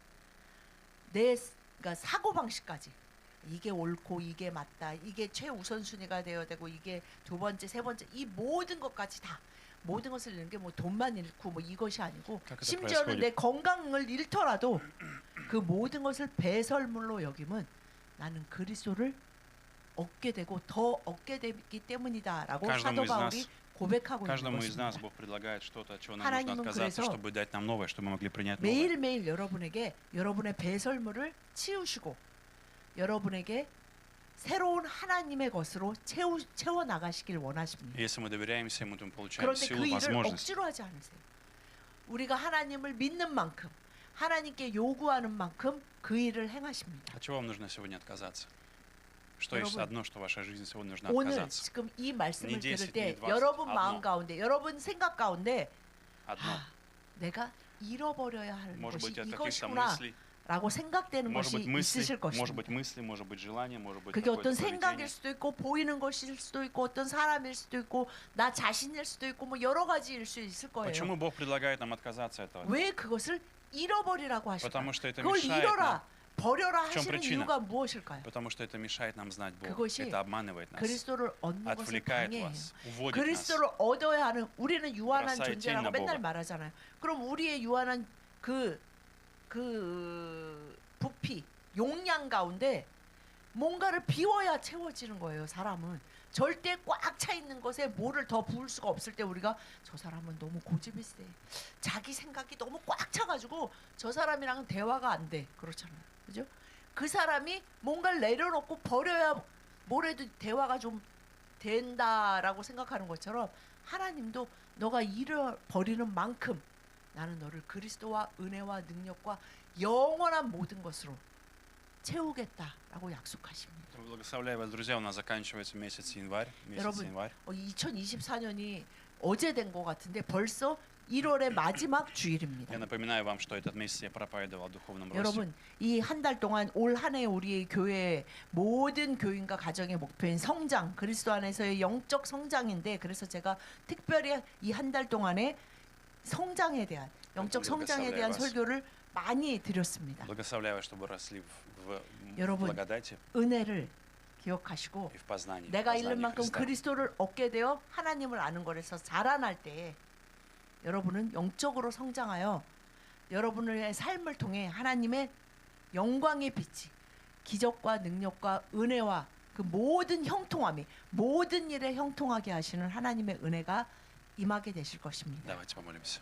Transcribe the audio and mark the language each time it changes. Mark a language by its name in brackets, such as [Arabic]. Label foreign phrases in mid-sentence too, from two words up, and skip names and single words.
[Korean] 그러니까 사고 방식까지 이게 옳고 이게 맞다 이게 최우선순위가 되어야 되고 이게 두 번째 세 번째 이 모든 것까지 다 모든 것을 잃는 게 뭐 돈만 잃고 뭐 이것이 아니고 심지어는 내 건강을 잃더라도 그 모든 것을 배설물로 여기면 나는 그리스도를 얻게 되고 더 얻게 되기 때문이다라고 사도 바울이 고백하고 있는 [Russian] Каждому из нас [Korean] 것입니다. [Russian] Бог предлагает что-то, от чего нам нужно [Korean] 하나님은 [Russian] отказаться, [Korean] 그래서 [Russian] чтобы дать нам новое, чтобы мы могли принять новое. [Korean] 매일매일 여러분에게 여러분의 배설물을 치우시고 여러분에게 새로운 하나님의 것으로 채워 나가시길 원하십니다. [Russian] Если мы доверяемся Ему, то мы получаем [Korean] 그런데 [Russian] силу, [Korean] 그 일을 [Russian] возможность. [Korean] 억지로 하지 않으세요. 우리가 하나님을 믿는 만큼 하나님께 요구하는 만큼 그 일을 행하십니다. [Russian] От чего вам нужно сегодня отказаться? Что есть [Korean] 여러분, [Russian] одно, что в вашей жизни сегодня нужно [Korean] 오늘 [Russian] отказаться? [Korean] 지금 이 말씀을 니 10, 들을 때 니 20, 여러분 [Russian] одно. [Korean] 마음 가운데 여러분 생각 가운데 [Russian] Одно. [Korean] 내가 잃어버려야 할 [Russian] Может [Korean] 것이 [Russian] быть, от каких-то [Korean] 이것이구나 [Russian] мыслей, [Korean] 라고 생각되는 [Russian] может [Korean] 것이 [Russian] быть, [Korean] 있으실 [Russian] может быть, [Korean] 것입니다. [Russian] мысли, может быть, желание, может быть, [Korean] 그게 어떤 [Russian] какое-то [Korean] 생각일 [Russian] поведение. [Korean] 수도 있고 보이는 것일 수도 있고 어떤 사람일 수도 있고 나 자신일 수도 있고 뭐 여러 가지일 수 있을 거예요. [Russian] Почему Бог предлагает нам отказаться от этого? [Korean] 왜 그것을 잃어버리라고 하실까요? [Russian] Потому что это [Korean] 그걸 [Russian] мешает [Korean] 잃어라, [Russian] нам. [Korean] 버려라 [Russian] В чем [Korean] 하시는 [Russian] причина? [Korean] 이유가 무엇일까요? [Russian] Потому что это мешает нам знать Бога. [Korean] 그것이 [Russian] Это обманывает нас. [Korean] 그리스도를 얻는 것을 [Russian] отвлекает [Korean] 방해해요. [Russian] вас, уводит нас. [Korean] 그리스도를 얻어야 하는 우리는 유한한 [Russian] бросает тень [Korean] 존재라고 [Russian] на [Korean] 맨날 [Russian] Бога. [Korean] 말하잖아요. 그럼 우리의 유한한 그 부피, 용량 가운데 뭔가를 비워야 채워지는 거예요. 사람은 절대 꽉 차 있는 것에 뭐를 더 부을 수가 없을 때 우리가 저 사람은 너무 고집이 세. 자기 생각이 너무 꽉 차가지고 저 사람이랑은 대화가 안 돼. 그렇잖아요. 그죠? 그 사람이 뭔가를 내려놓고 버려야 뭐래도 대화가 좀 된다라고 생각하는 것처럼 하나님도 너가 잃어버리는 만큼 나는 너를 그리스도와 은혜와 능력과 영원한 모든 것으로 채우겠다라고 약속하십니다. [Russian] Благословляю вас, друзья. У нас заканчивается месяц январь. Месяц [Korean] 여러분, [Russian] январь. [Korean] 2024년이 어제 된 것 같은데 벌써 1월의 마지막 주일입니다. [Russian] Я напоминаю вам, что этот месяц я проповедовал о духовном росте. [Korean] 여러분, 이 한 달 동안 올 한 해 우리의 교회 모든 교인과 가정의 목표인 성장, 그리스도 안에서의 영적 성장인데 그래서 제가 특별히 이 한 달 동안에 성장에 대한 영적 성장에 대한 설교를 많이 드렸습니다. [Russian] Благословляю вас, чтобы росли в [Korean] 여러분, [Russian] благодати [Korean] 은혜를 기억하시고 [Russian] и в познании. [Korean] 내가 잃는 [Russian] познании [Korean] 만큼 [Russian] Христа. [Korean] 그리스도를 얻게 되어 하나님을 아는 것에서 자라날 때 여러분은 영적으로 성장하여 여러분의 삶을 통해 하나님의 영광의 빛이 기적과 능력과 은혜와 그 모든 형통함이 모든 일에 형통하게 하시는 하나님의 은혜가 임하게 되실 것입니다. [Russian] Давайте помолимся.